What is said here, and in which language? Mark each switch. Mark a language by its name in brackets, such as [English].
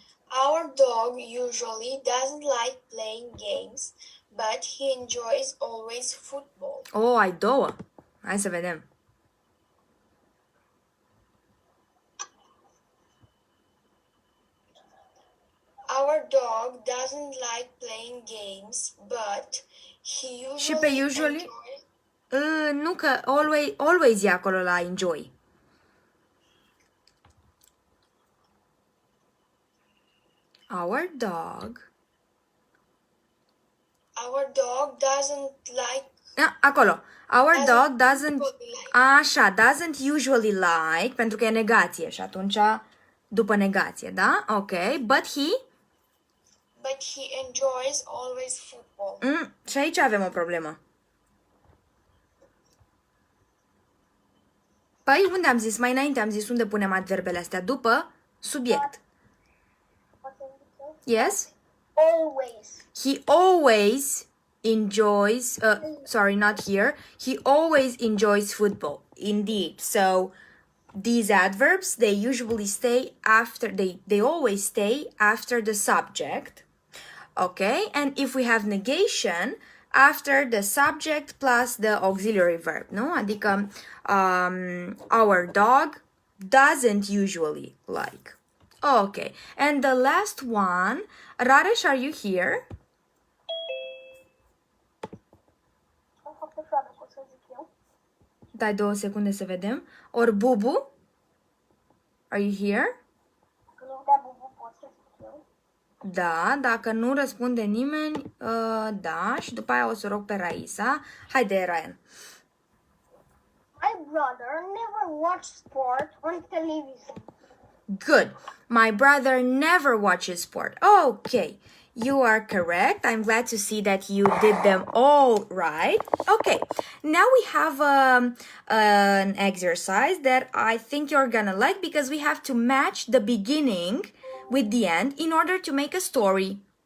[English] Our dog usually doesn't like playing games, but he enjoys always football. [Romanian] Oh, ai două. Hai să vedem. [English] Our dog doesn't like playing games, but he [Romanian] Și pe [English] usually usually? enjoys. [Romanian] Nu că always e acolo la enjoy. [English] Our dog. Our dog doesn't like. [Romanian] Acolo. [English] Our dog doesn't... usually like. [Romanian] Așa, [English] doesn't usually like, [Romanian] pentru că e negație și atunci după negație, da? [English] Ok. But But he enjoys always football. [Romanian] Și aici avem o problemă. Păi, unde am zis? Mai înainte am zis unde punem adverbele astea? După subiect. [English] Yes? Always. He always enjoys, sorry, not here. He always enjoys football. Indeed. So these adverbs, they usually stay after, they always stay after the subject. Okay. And if we have negation, after the subject plus the auxiliary verb, [Romanian] nu? Adică [English] our dog doesn't usually like. Okay. And the last one, Raresh, are you here? [Romanian] Am făcut foame, cum să zic eu. Dai 2 secunde să vedem. [English] Or Bubu? Are you here? [Romanian] Când îmi dea bubu, pot să zic eu. Da, dacă nu răspunde nimeni, da, și după aia o să rog pe Raisa. Haide, Ryan. [English] My brother never watched sport on television. Good. My brother never watches sport. Okay, you are correct. I'm glad to see that you did them all right. Okay, now we have an exercise that I think you're gonna like because we have to match the beginning with the end in order to make a story.